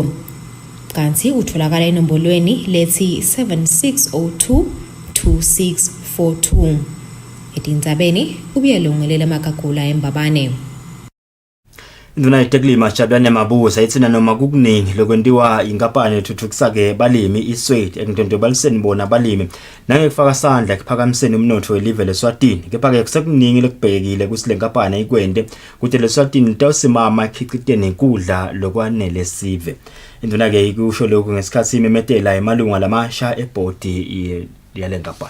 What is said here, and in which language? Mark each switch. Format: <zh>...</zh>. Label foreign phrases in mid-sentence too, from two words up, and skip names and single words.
<ss>Kanti utholakala enombolweni lethi 76022642. Etindzabeni ubiyelungelela makagula embabane. Induna yeteklima Jabulane Mabuza itsina noma kukuningi lokwentiwa inkampani ethuthukisake balimi iSwade ekundondobaliseni bona balimi nangekufaka sandla kuphakamiseni umnotho welive leSwatini kepha-ke kusekuningi lokubhekile ukuthi le nkampani ikwente ukuthi leSwatini litawusimama ikhiciteni nekudla lokwanele sive. Induna-ke ikusho lokhu ngesikhathi imemetela emalunga lamasha ebhodi yale nkampani.</ss>